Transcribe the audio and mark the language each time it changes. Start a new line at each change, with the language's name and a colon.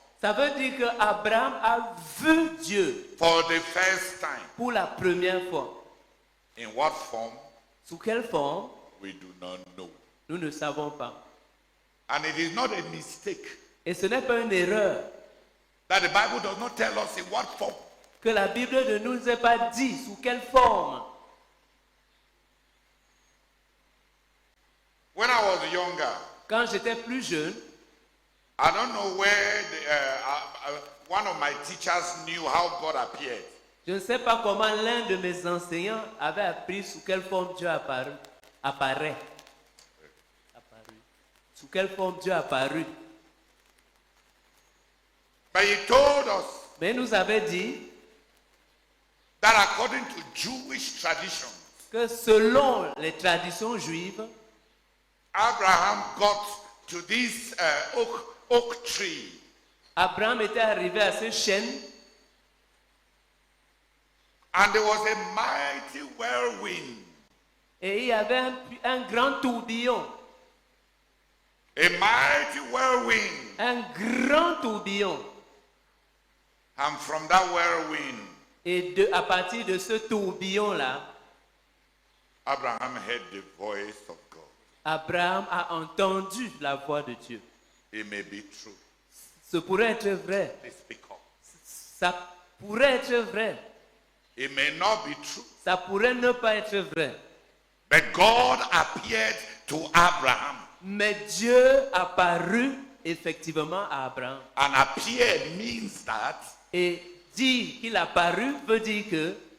French: ça veut dire que Abraham a vu Dieu
English: for the first time.
French: pour la première fois.
English: In what form?
French: Sous quelle forme?
English: We do not know.
French: Nous ne savons pas.
English: And it is not a mistake
French: Et ce n'est pas une erreur
English: that the Bible does not tell us in what form.
French: que la Bible ne nous ait pas dit sous quelle forme.
English: When I was younger,
French: Quand j'étais plus jeune,
English: I don't know where one of my teachers knew how God appeared.
French: je ne sais pas comment l'un de mes enseignants avait appris sous quelle forme Dieu apparaît. Apparu. Sous quelle forme Dieu apparut.
English: But he told us
French: Mais il nous avait dit
English: that according to Jewish tradition,
French: que selon les traditions juives,
English: Abraham got to this oak tree.
French: Abraham était arrivé à ce chêne
English: And there was a mighty whirlwind.
French: et il y avait un grand tourbillon.
English: A mighty whirlwind.
French: Un grand tourbillon.
English: And from that whirlwind,
French: Et à partir de ce tourbillon-là,
English: Abraham heard the voice of God.
French: Abraham a entendu la voix de Dieu.
English: It may be true.
French: Ce pourrait être vrai.
English: Please speak up.
French: Ça pourrait être vrai.
English: It may not be true.
French: Ça pourrait ne pas être vrai.
English: But God appeared to Abraham.
French: Mais Dieu apparut effectivement à Abraham.
English: And appeared means that
French: Et dire qu'il apparut veut dire que